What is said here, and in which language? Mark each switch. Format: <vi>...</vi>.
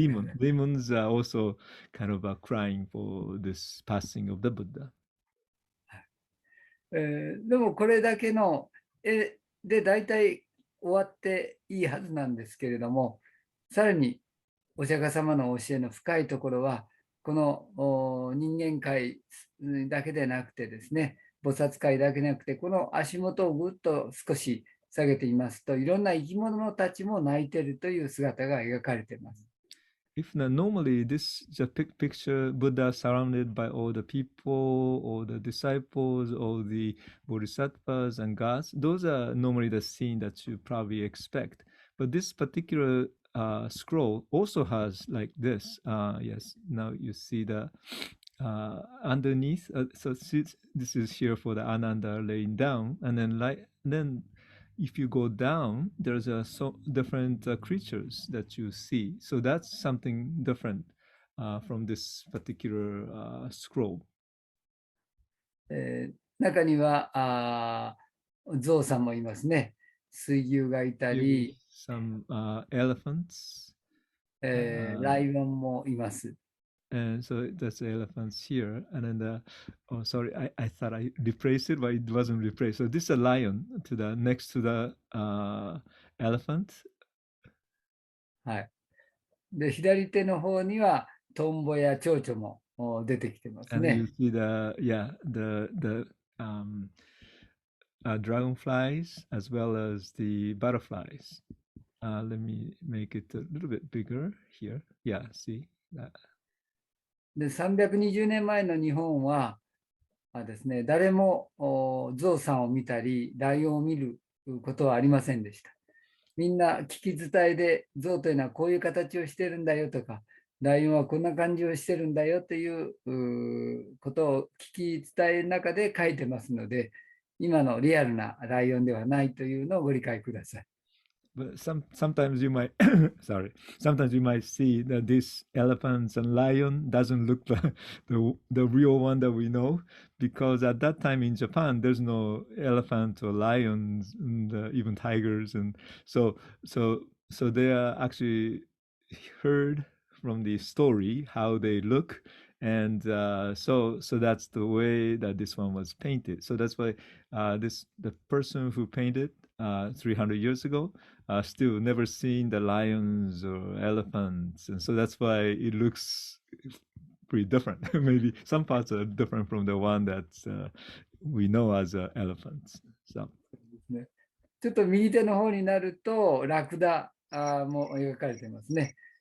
<en>Demons are also kind of crying for this passing of the Buddha.</en> <ja>でもこれだけの絵で大体終わっていいはずなんですけれども、さらにお釈迦様の教えの深いところは、この人間界だけでなくてですね、菩薩界だけでなくて、この足元をぐっと少し下げていますと、いろんな生き物たちも泣いているという姿が描かれています。</ja> <en>If not, normally this picture Buddha surrounded by all the people, all the disciples, all the bodhisattvas and gods, those are normally the scene that you probably expect. But this particular scroll also has like this. Yes, now you see the underneath. So this is here for the Ananda laying down, and then if you go down, there's different creatures that you see. So that's something different from this particular scroll.</en> <ja>中には象さんもいますね。水牛がいたり、</ja> <en>some elephants.</en> <ja>ライオンもいます。</ja> <en>And so that's the elephants here. And then sorry, I thought I replaced it, but it wasn't replaced. So this is a lion next to the elephant.</en> <ja>はい。で、左手の方にはトンボや蝶々も出てきてますね。</ja> <en>And you see the dragonflies as well as the butterflies. Let me make it a little bit bigger here. Yeah, see that.</en> <ja>で、320年前の日本はですね、誰も象さんを見たり、ライオンを見ることはありませんでした。みんな聞き伝えで、象というのはこういう形をしてるんだよとか、ライオンはこんな感じをしてるんだよということを聞き伝えの中で書いてますので、今のリアルなライオンではないというのをご理解ください。</ja> <en>But sometimes you might sometimes you might see that this elephants and lion doesn't look like the real one that we know, because at that time in Japan there's no elephant or lions and even tigers, and so they are actually heard from the story how they look, and so that's the way that this one was painted. So that's why the person who painted 300 years ago still never seen the lions or elephants, and so that's why it looks pretty different. Maybe some parts are different from the one that we know as elephants. So.</en> <ja>ちょっと右手の方になるとラクダも描かれてますね。</ja>